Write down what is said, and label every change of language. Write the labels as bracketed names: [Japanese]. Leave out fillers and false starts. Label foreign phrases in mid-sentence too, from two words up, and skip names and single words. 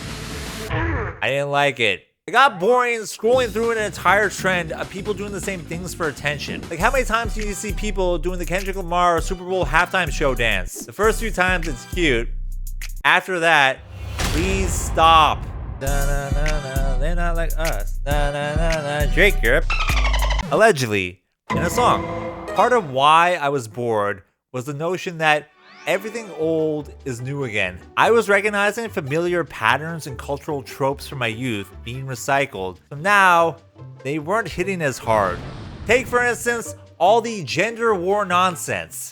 [English] I didn't like it. It got boring scrolling through an entire trend of people doing the same things for attention. Like, how many times do you see people doing the Kendrick Lamar Super Bowl halftime show dance? The first few times it's cute. After that, please stop. Da-na-na-na, they're not like us. Da-na-na-na, Drake Europe. Allegedly, in a song. Part of why I was bored was the notion that everything old is new again. I was recognizing familiar patterns and cultural tropes from my youth being recycled. So now, they weren't hitting as hard. Take, for instance, all the gender war nonsense.